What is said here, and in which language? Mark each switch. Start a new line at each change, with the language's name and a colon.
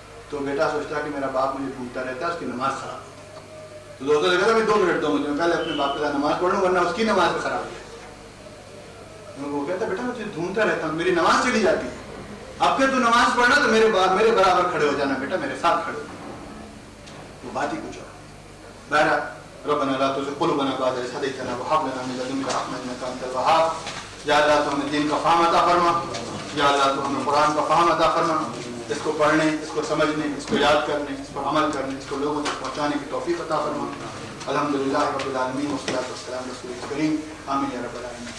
Urdu: تو بیٹا سوچتا کہ میرا باپ مجھے ڈھونڈتا رہتا ہے, اس کی نماز خراب ہوتی. تو دوستوں نے کہا میں 2 منٹ دو مجھے, میں پہلے اپنے باپ کے ساتھ نماز پڑھوں ورنہ اس کی نماز بھی خراب ہو جائے. وہ کہتا بیٹا میں تجھے ڈھونڈتا رہتا ہوں, میری نماز چلی جاتی ہے, اب پھر تو نماز پڑھنا تو میرے برابر کھڑے ہو جانا, بیٹا میرے ساتھ کھڑے ہو. وہ بات ہی کچھ اور. بہرحال
Arabic: ربنا لا تزغ قلوبنا بعد إذ هديتنا وهب لنا من لدنك رحمة إنك أنت الوهاب.
Urdu: یا اللہ تو ہمیں دین کا فہم عطا فرما, یا اللہ تو ہمیں قرآن کا فہم عطا فرما, اس کو پڑھنے, اس کو سمجھنے, اس کو یاد کرنے, اس پر عمل کرنے, اس کو لوگوں تک پہنچانے کی توفیق عطا فرما.
Arabic: الحمدللہ رب العالمین والصلاۃ والسلام علی رسول کریم, آمین یا رب العالمین.